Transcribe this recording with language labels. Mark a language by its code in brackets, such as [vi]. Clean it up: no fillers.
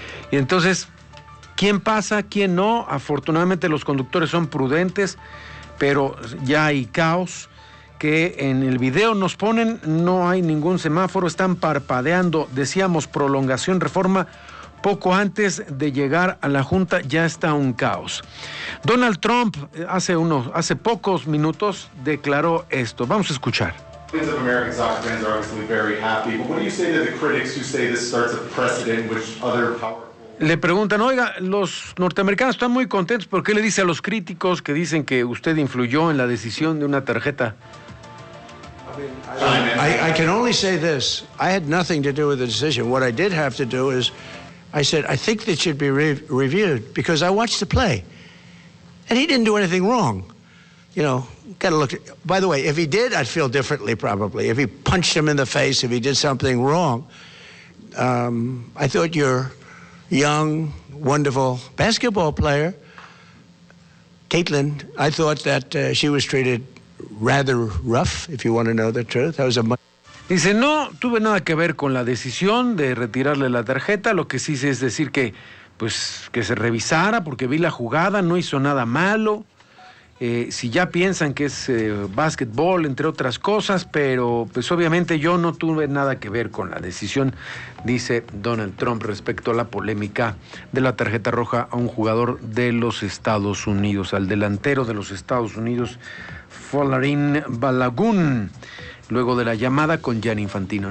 [es] Y entonces, ¿quién pasa? ¿Quién no? Afortunadamente los conductores son prudentes, pero ya hay caos, que en el video nos ponen, no hay ningún semáforo, están parpadeando, decíamos Prolongación Reforma, poco antes de llegar a la Junta ya está un caos. Donald Trump hace pocos minutos declaró esto, vamos a escuchar. [en] Fans of American soccer fans are obviously very happy, but what do you say to the critics who say this starts a precedent which other powerful... [es] le preguntan, oiga, los norteamericanos están muy contentos, ¿por qué le dice a los críticos que dicen que usted influyó en la decisión de una tarjeta? [en] I can only say this. I had nothing to do with the decision. What I did have to do is, I said, I think this should be reviewed because I watched the play. And he didn't do anything wrong. You know, got to look at, by the way, if he did, I'd feel differently probably. If he punched him in the face, if he did something wrong. I thought your young, wonderful basketball player, Caitlin, I thought that she was treated rather rough, if you want to know the truth. That was a much... [es] Dice, no tuve nada que ver con la decisión de retirarle la tarjeta. Lo que sí hice es decir que, pues, que se revisara porque vi la jugada, no hizo nada malo. Si ya piensan que es básquetbol, entre otras cosas, pero pues obviamente yo no tuve nada que ver con la decisión, dice Donald Trump respecto a la polémica de la tarjeta roja a un jugador de los Estados Unidos, al delantero de los Estados Unidos, Folarin Balagún, luego de la llamada con Gianni Infantino.